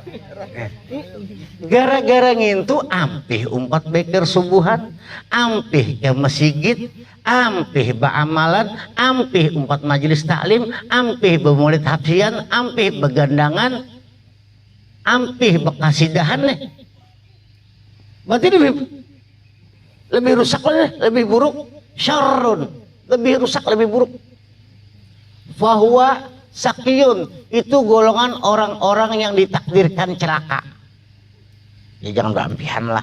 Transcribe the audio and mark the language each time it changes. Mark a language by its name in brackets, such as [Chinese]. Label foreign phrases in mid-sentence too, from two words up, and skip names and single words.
[Banjar] Gara-gara ngintu ampih 4 beker subuhan, ampih ke masjid, ampih ba'amalan, ampih 4 majelis taklim, ampih bermurid hafsian, ampih begandangan, ampih bekasidahan nih. [Indonesian] Berarti lebih rusak lebih buruk, syarrun, lebih rusak lebih buruk. [Arabic] فهو شقي, [Indonesian] itu golongan orang-orang yang ditakdirkan celaka. [Banjar] Ya jangan berampihan lah.